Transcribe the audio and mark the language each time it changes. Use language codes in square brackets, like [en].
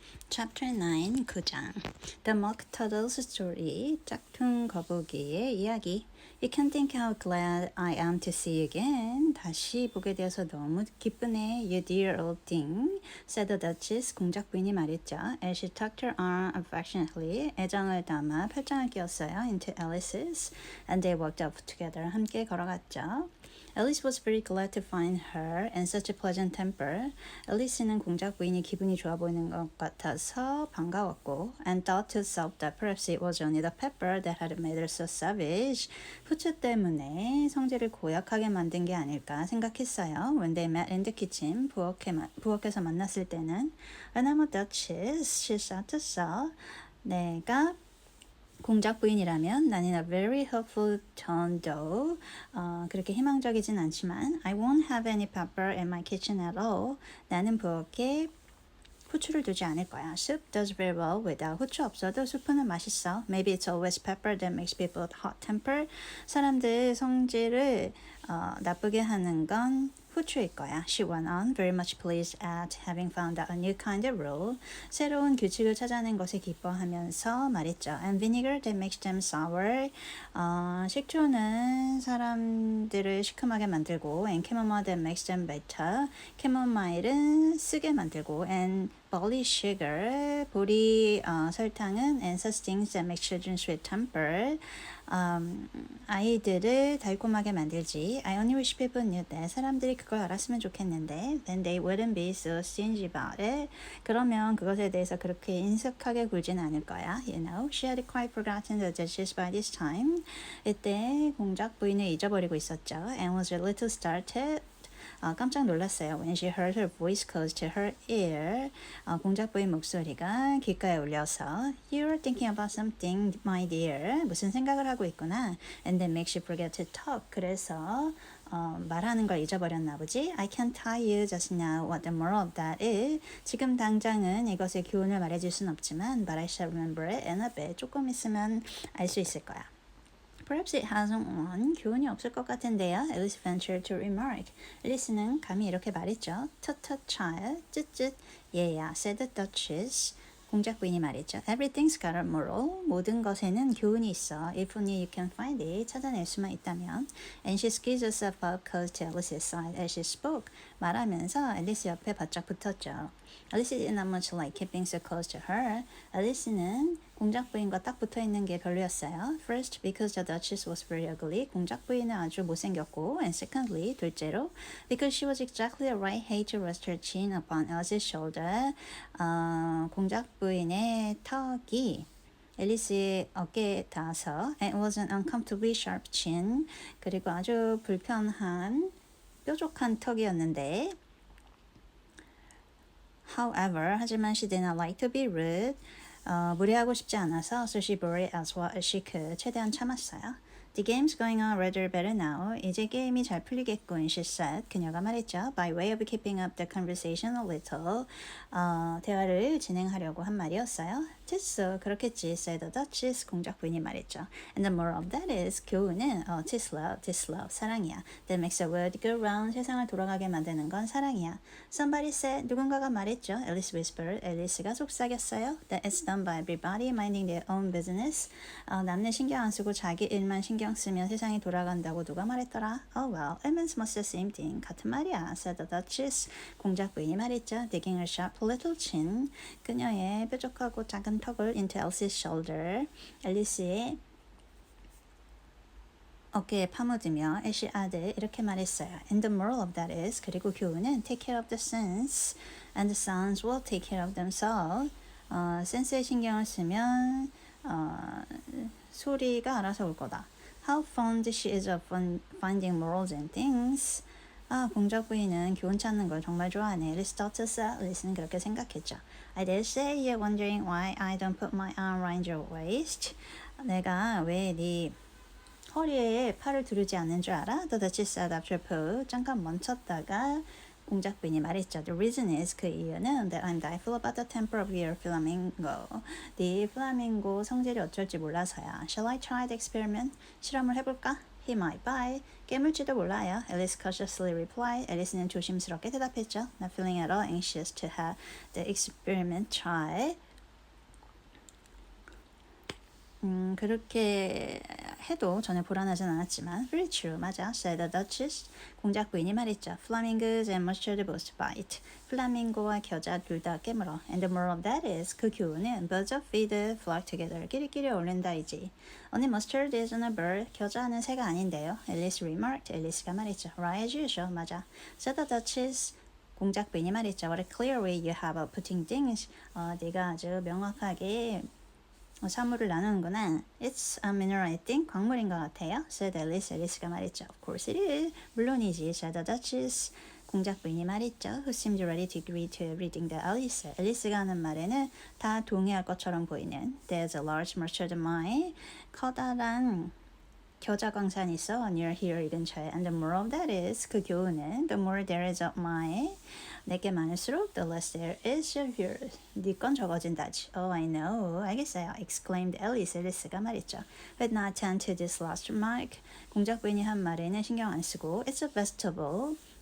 [en] Chapter 9, 9장 The Mock Turtle's Story, [ko] 짝퉁 거북이의 이야기. [en] You can think how glad I am to see you again. [ko] 다시 보게 되어서 너무 기쁘네. [en] You dear old thing, said the Duchess. [ko] 공작 부인이 말했죠. [en] As she tucked her arm affectionately, [ko] 애정을 담아 팔짱을 끼웠어요. [en] Into Alice's, and they walked up together. [ko] 함께 걸어갔죠. [en] Alice was very glad to find her in such a pleasant temper. [ko] 앨리스는 공작 부인이 기분이 좋아 보이는 것 같아서 반가웠고, [en] and thought to herself that perhaps it was only the pepper that had made her so savage. [ko] 후추 때문에 성질을 고약하게 만든 게 아닐까 생각했어요. [en] When they met in the kitchen, [ko] 부엌에서 만났을 때는, [en] When I'm a duchess, she said to herself, [ko] 내가 공작 부인이라면 나는 [en] a very hopeful tone though. [ko] 그렇게 희망적이진 않지만 [en] I won't have any pepper in my kitchen at all. [ko] 나는 부엌에 후추를 두지 않을 거야. [en] Soup does very well without [ko] 후추 없어도 수프는 맛있어. [en] Maybe it's always pepper that makes people hot-tempered. [ko] 사람들 성질을 나쁘게 하는 건 후추일 거야. [en] She went on, very much pleased at having found out a new kind of rule. [ko] 새로운 규칙을 찾아낸 것에 기뻐하면서 말했죠. [en] And vinegar that makes them sour. [ko] 식초는 사람들을 시큼하게 만들고 [en] and chamomile that makes them bitter. [ko] 캐모마일은 쓰게 만들고 [en] and barley sugar, [ko] 보리 설탕은 [en] and such things that make children sweet-tempered. [ko] 아이들을 달콤하게 만들지. [en] I only wish people knew that. [ko] 사람들이 그걸 알았으면 좋겠는데. [en] Then they wouldn't be so stingy about it. [ko] 그러면 그것에 대해서 그렇게 인색하게 굴진 않을 거야. [en] You know, she had quite forgotten the Duchess by this time. [ko] 이때 공작 부인을 잊어버리고 있었죠. [en] And was a little startled. [ko] 깜짝 놀랐어요. [en] When she heard her voice close to her ear. [ko] 공작 부인 목소리가 귓가에 울려서 [en] You're thinking about something, my dear. [ko] 무슨 생각을 하고 있구나. [en] And that makes you forget to talk. [ko] 그래서 말하는 걸 잊어버렸나 보지. [en] I can't tell you just now what the moral of that is. [ko] 지금 당장은 이것의 교훈을 말해줄 순 없지만 [en] but I shall remember it in a bit. [ko] 조금 있으면 알 수 있을 거야. [en] Perhaps it hasn't one. [ko] 교훈이 없을 것 같은데요. [en] Alice ventured to remark. [ko] 앨리스는 감히 이렇게 말했죠. [en] Tut tut child. [ko] 쯧쯧 얘야, [en] said the Duchess. [ko] 공작 부인이 말했죠. [en] Everything's got a moral. [ko] 모든 것에는 교훈이 있어. [en] If only you can find it. [ko] 찾아낼 수만 있다면. [en] And she squeezed herself up close to Alice's side as she spoke. [ko] 말하면서 앨리스 옆에 바짝 붙었죠. [en] Alice did not much like keeping so close to her. [ko] 앨리스는 공작 부인과 딱 붙어 있는 게 별로였어요. [en] First, because the Duchess was very ugly. [ko] 공작 부인은 아주 못생겼고, [en] and secondly, [ko] 둘째로, [en] because she was exactly the right height to rest her chin upon Alice's shoulder. [ko] 공작 부인의 턱이 앨리스의 어깨에 닿아서, [en] and it was an uncomfortably sharp chin. [ko] 그리고 아주 불편한 뾰족한 턱이었는데. [en] However, [ko] 하지만 [en] she did not like to be rude. [ko] 무례하고 싶지 않아서 [en] so she bore it as well as she could. [ko] 최대한 참았어요. [en] The game's going on rather better now. [ko] 이제 게임이 잘 풀리겠군, [en] she said. [ko] 그녀가 말했죠. [en] By way of keeping up the conversation a little. [ko] 대화를 진행하려고 한 말이었어요. 됐어, 그렇겠지, [en] said the Duchess. [ko] 공작 부인이 말했죠. [en] And the moral of that is, [ko] 교훈은 [en] tis love, [ko] 사랑이야. [en] That makes the world go round. [ko] 세상을 돌아가게 만드는 건 사랑이야. [en] Somebody said, [ko] 누군가가 말했죠. [en] Alice whispered. [ko] 앨리스가 속삭였어요. [en] That it's done by everybody minding their own business. [ko] 남들 신경 안 쓰고 자기 일만 신경 쓰면 세상이 돌아간다고 누가 말했더라? [en] Oh well, it means much the same thing. [ko] 같은 말이야, [en] said the Duchess. [ko] 공작 부인이 말했죠. [en] Digging her sharp little chin. [ko] 그녀의 뾰족하고 작은 턱을 [en] into Alice's shoulder. [ko] 앨리스의 어깨에 파묻으며 애쉬 아들 이렇게 말했어요. [en] And the moral of that is, [ko] 그리고 교훈은 [en] take care of the sons and the sons will take care of themselves. [ko] 센스에 신경을 쓰면 소리가 알아서 올 거다. [en] How fond she is of finding morals and things. [ko] 공작 부인은 교훈 찾는 걸 정말 좋아하네. [en] Alice thought to herself. [ko] Alice는 그렇게 생각했죠. [en] I dare say you're wondering why I don't put my arm around your waist. [ko] 내가 왜 네 허리에 팔을 두르지 않는 줄 알아? [en] The Duchess said after a pause. [ko] 잠깐 멈췄다가 공작 부인이 말했죠. [en] The reason is, [ko] 그 이유는 [en] that I'm doubtful about the temper of your flamingo. [ko] 네 플라밍고 성질이 어쩔지 몰라서야. [en] Shall I try the experiment? [ko] 실험을 해볼까? [en] He might buy. [ko] 깨물지도 몰라요. [en] Alice cautiously replied. [ko] 앨리스는 조심스럽게 대답했죠. [en] Not feeling at all anxious to have the experiment try. [ko] 그렇게 해도 전혀 불안하진 않았지만 [en] Very true, [ko] 맞아. [en] said the Duchess. [ko] 공작 부인이 말했죠. [en] Flamingos and mustard both bite. [ko] 플라밍고와 겨자 둘 다 깨물어. [en] And the moral of that is [ko] 그 교훈은 [en] birds of feed flock together. [ko] 끼리끼리 어울린다이지. [en] Only mustard isn't a bird. [ko] 겨자는 새가 아닌데요. [en] Alice remarked. [ko] 앨리스가 말했죠. [en] Right as usual, [ko] 맞아. [en] said the Duchess. [ko] 공작 부인이 말했죠. [en] What a clear way you have of putting things. [ko] 네가 아주 명확하게 사물을 나누는구나. [en] It's a mineral, I think. [ko] 광물인 것 같아요. [en] said Alice. [ko] 앨리스가 말했죠. [en] Of course it is. [ko] 물론이지. [en] said the Duchess. [ko] 공작 부인이 말했죠. [en] Who seemed ready to agree to everything that Alice said. [ko] 앨리스가 하는 말에는 다 동의할 것처럼 보이는. [en] There's a large mustard mine. [ko] 커다란 겨자 광산이 있어. [en] near here [ko] 이 근처에. [en] And the moral of that is [ko] 그 교훈은 [en] the more there is of mine. [ko] 내게 많을수록 [en] the less there is of yours. [ko] 네 건 적어진다지. [en] Oh, I know. [ko] 알겠어요. [en] exclaimed Alice. [ko] 앨리스가 말했죠. [en] But not attend to this last remark. [ko] 공작 부인이 한 말에는 신경 안 쓰고 [en] It's a vegetable.